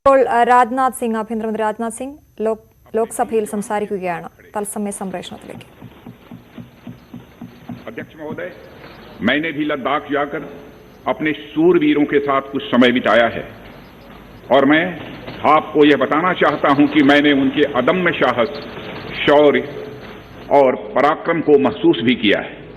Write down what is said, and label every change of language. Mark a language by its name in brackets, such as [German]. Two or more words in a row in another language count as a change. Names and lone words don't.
[Malayalam] ഇപ്പോൾ രാജ്നാഥ് സിംഗ് ആഭ്യന്തരമന്ത്രി രാജ്നാഥ് സിംഗ് ലോക്സഭയിൽ സംസാരിക്കുകയാണ് തത്സമയ സംപ്രേഷണത്തിലേക്ക്. [Hindi] अध्यक्ष महोदय, मैंने भी लद्दाख जाकर अपने सूरवीरों के साथ कुछ समय बिताया है और मैं आपको यह बताना चाहता हूं कि मैंने उनके अदम्य साहस, शौर्य और पराक्रम को महसूस भी किया है.